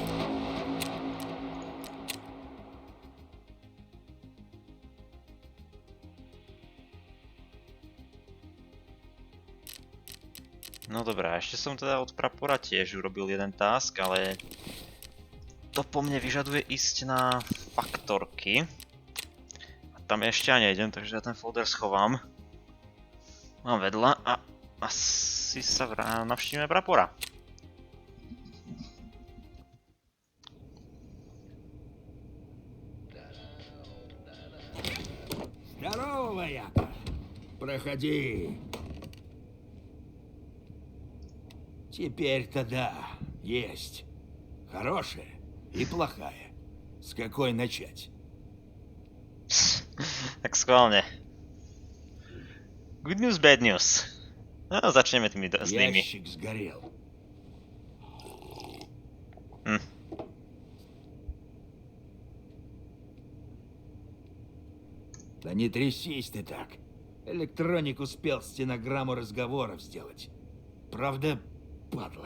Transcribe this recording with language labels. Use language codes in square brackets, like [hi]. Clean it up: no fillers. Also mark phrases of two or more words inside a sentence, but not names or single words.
[sk] No dobré, ešte som teda od Prapora tiež urobil jeden task, ale to po mne vyžaduje ísť na faktorky. A tam ešte ani nejdem, takže ja ten folder schovám. Mám vedľa a asi sa navštívime Prapora. [ru] Здорово, вояка. Проходи. Теперь-то да, есть. Хорошая и плохая. С какой начать? [sk] Tak schválne. [en] Good news, bad news. [sk] No, začneme tými zlými. [ru] Ящик сгорел. Да не трясись ты так. Электроник успел стенограмму разговоров сделать. Правда, падла.